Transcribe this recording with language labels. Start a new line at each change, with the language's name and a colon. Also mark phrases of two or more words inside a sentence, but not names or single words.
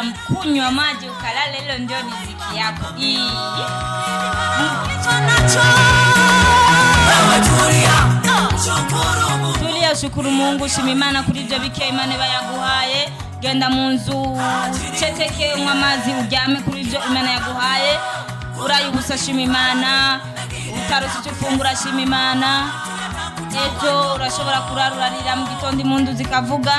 Swahili: kunywa maji ukalala, hilo ndio riziki yako. Tulia, shukuru Mungu,
Kinyarwanda: shima Imana kuri ibyo bike Imana bayaguhaye. Genda mu nzu ceceke unywa amazi uryame kuri ibyo Imana yaguhaye. Urayubusa, shima Imana. Utarose icyo ufungura, shima Imana. Ejo urashobora kurara urarira mu gitondo impundu zikavuga.